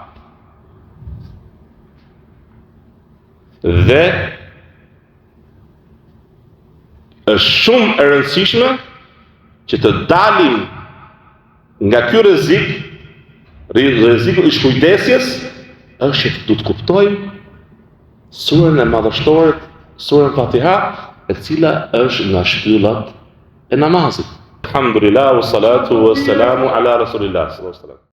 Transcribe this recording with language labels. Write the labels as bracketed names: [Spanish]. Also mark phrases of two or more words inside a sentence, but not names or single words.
[Albanian] Dhe është shumë e rëndësishme që të dalim nga ky rreziku i shkujdesjes, është që du të kuptojmë surën e madhështore, surën Fatiha, e cila është nga shtyllat e namazit. [Arabic] الحمد لله والصلاة والسلام على رسول الله صلى الله عليه وسلم.